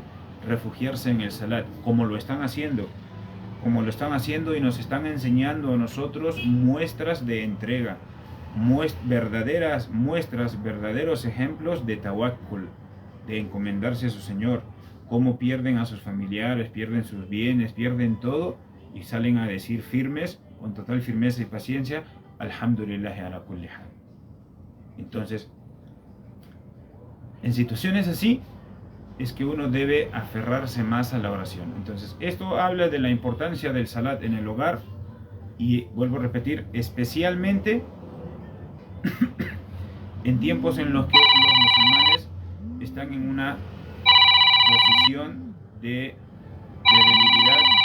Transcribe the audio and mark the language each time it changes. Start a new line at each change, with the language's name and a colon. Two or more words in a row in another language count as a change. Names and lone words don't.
Spanish: Refugiarse en el salat, como lo están haciendo, y nos están enseñando a nosotros muestras de entrega, verdaderos ejemplos de tawakkul, de encomendarse a su Señor, cómo pierden a sus familiares, pierden sus bienes, pierden todo y salen a decir firmes, con total firmeza y paciencia,
Arabic: الحمد لله على كل حال.
Spanish: Entonces, en situaciones así es que uno debe aferrarse más a la oración. Entonces, esto habla de la importancia del salat en el hogar, y vuelvo a repetir, especialmente en tiempos en los que los musulmanes están en una posición de debilidad.